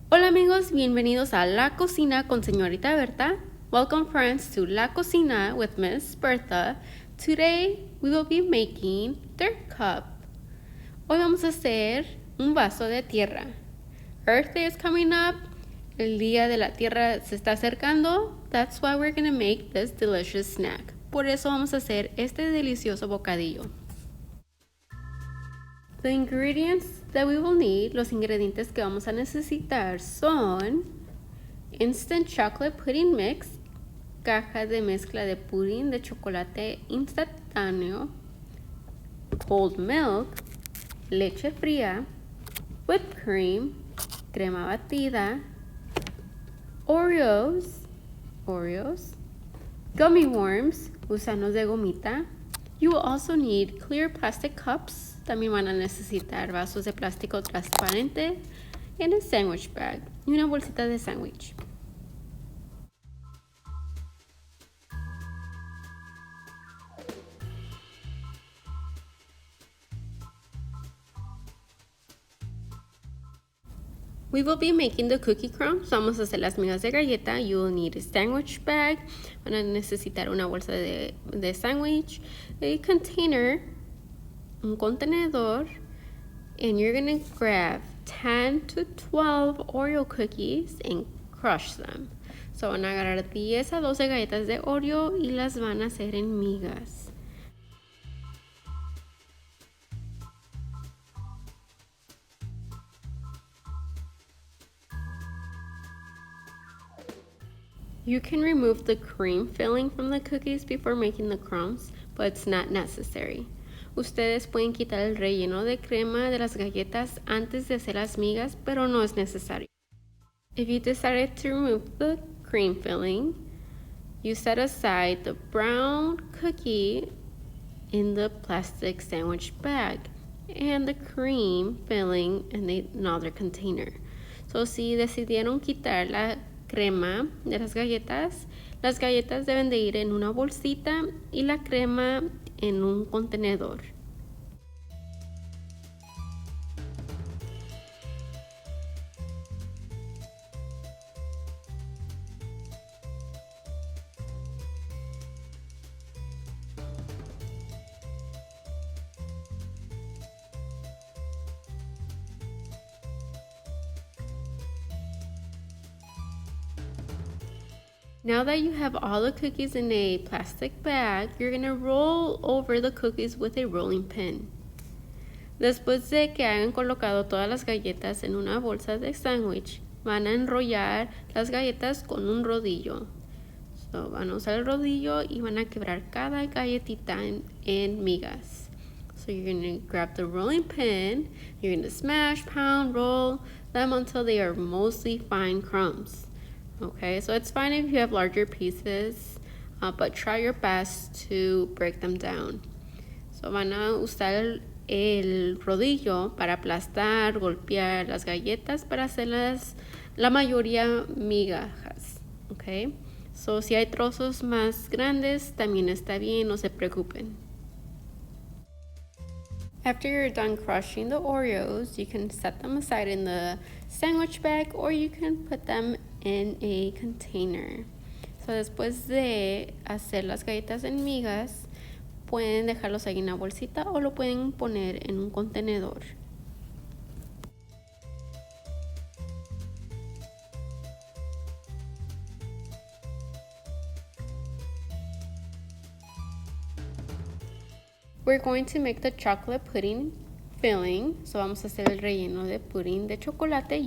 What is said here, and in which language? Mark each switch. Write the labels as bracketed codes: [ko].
[es] Hola amigos, bienvenidos a La Cocina con señorita Berta. [en] Welcome friends to La Cocina with Miss Berta. Today we will be making third cup. [es] Hoy vamos a hacer un vaso de tierra. [en] Earth Day is coming up. [es] El día de la tierra se está acercando. [en] That's why we're going to make this delicious snack. [es] Por eso vamos a hacer este delicioso bocadillo. [en] The ingredients that we will need, [es] los ingredientes que vamos a necesitar son [en] instant chocolate pudding mix, [es] caja de mezcla de pudín de chocolate instantáneo, [en] cold milk, [es] leche fría, [en] whipped cream, [es] crema batida, Oreos, [en] gummy worms, [es] gusanos de gomita. [en] You will also need clear plastic cups. [es] También van a necesitar vasos de plástico transparente [en] and a sandwich bag [es] y una bolsita de sándwich. [en] We will be making the cookie crumbs. [es] Vamos a hacer las migas de galleta. [en] You will need a sandwich bag. [es] Van a necesitar una bolsa de sándwich, [en] a container, [es] un contenedor, [en] and you're going to grab 10 to 12 Oreo cookies and crush them. [es] So van a agarrar 10 a 12 galletas de Oreo y las van a hacer en migas. [en] You can remove the cream filling from the cookies before making the crumbs, but it's not necessary. [es] Ustedes pueden quitar el relleno de crema de las galletas antes de hacer las migas, pero no es necesario. [en] If you decided to remove the cream filling, you set aside the brown cookie in the plastic sandwich bag and the cream filling in another container. [es] So si decidieron quitar la crema de las galletas deben de ir en una bolsita y la crema en un contenedor. [en] Now that you have all the cookies in a plastic bag, you're going to roll over the cookies with a rolling pin. [es] Después de que hayan colocado todas las galletas en una bolsa de sándwich, van a enrollar las galletas con un rodillo. So, van a usar el rodillo y van a quebrar cada galletita en migas. [en] So you're going to grab the rolling pin, you're going to smash, pound, roll them until they are mostly fine crumbs. Okay, so it's fine if you have larger pieces, but try your best to break them down. [es] So van a usar el rodillo para aplastar, golpear las galletas para hacerlas la mayoría migajas. Okay, so si hay trozos más grandes también está bien, no se preocupen. [en] After you're done crushing the Oreos, you can set them aside in the sandwich bag or you can put them in a container. [es] So después de hacer las galletas en migas, pueden dejarlos ahí en una bolsita o lo pueden poner en un contenedor. [en] We're going to make the chocolate pudding filling. [es] So vamos a hacer el relleno de pudín de chocolate.